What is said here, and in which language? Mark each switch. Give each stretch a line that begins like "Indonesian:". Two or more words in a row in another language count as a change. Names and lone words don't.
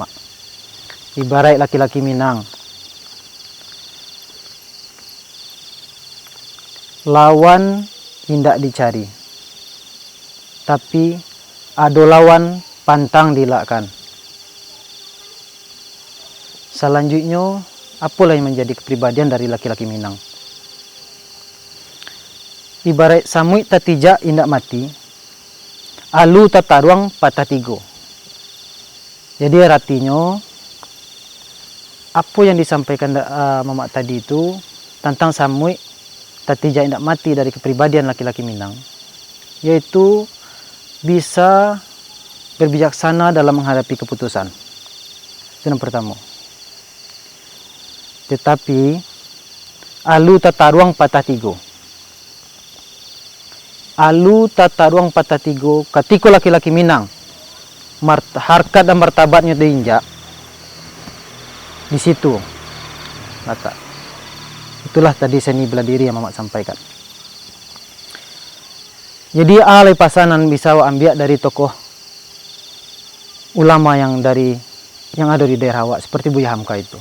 Indonesian: Ibarat laki-laki Minang, lawan tidak dicari, tapi ada lawan pantang dilakkan. Selanjutnya, apalah yang menjadi kepribadian dari laki-laki Minang?
Minangkabau: Ibarat samui tatijak indak mati, alu tataruang patah tigo.
Indonesian: Jadi artinya, apa yang disampaikan Mama tadi itu tentang
Minangkabau: samui tatijak indak mati
Indonesian: dari kepribadian laki-laki Minang, yaitu bisa berbijaksana dalam menghadapi keputusan. Itu yang pertama.
Minangkabau: Tetapi alu tataruang patah tigo. Alu tataruang patah tigo
Indonesian: ketika laki-laki Minang harkat dan martabatnya diinjak, di situ mata. Itulah tadi seni bela diri yang Mama sampaikan. Jadi alai pasanan bisa ambil dari tokoh ulama yang ada di daerah awak seperti Buya Hamka itu.